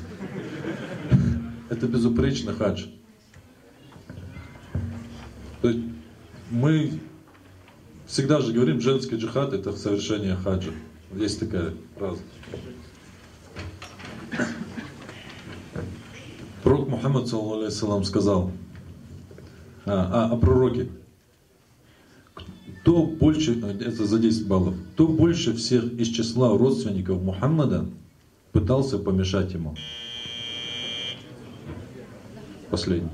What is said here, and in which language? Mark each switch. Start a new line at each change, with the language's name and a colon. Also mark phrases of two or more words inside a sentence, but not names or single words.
Russian: Это безупречно хадж. То есть мы всегда же говорим, женский джихад — это совершение хаджа. Есть такая фраза. Пророк Мухаммад,
Arabic: صلى الله عليه وسلم,
Russian: сказал о пророке: кто больше, это за 10 баллов, кто больше всех из числа родственников Мухаммада пытался помешать ему? Последний.